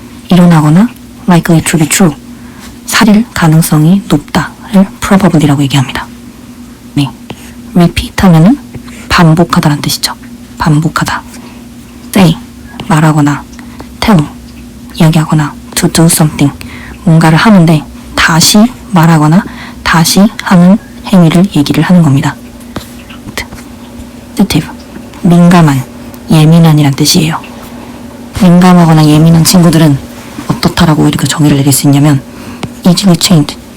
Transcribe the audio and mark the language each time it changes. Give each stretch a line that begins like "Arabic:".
Korean: 일어나거나
English: likely to be true.
Korean: 살일 가능성이 높다를 probably라고 얘기합니다. 네. repeat 하면은 반복하다라는 뜻이죠. 반복하다. say. 말하거나 tell. 이야기하거나
English: to do something.
Korean: 뭔가를 하는데 다시 말하거나 다시 하는 행위를 얘기를 하는 겁니다.
English: sensitive.
Korean: 민감한, 예민한이란 뜻이에요. 민감하거나 예민한 친구들은 어떻다라고 이렇게 정의를 내릴 수 있냐면
English: easily changed.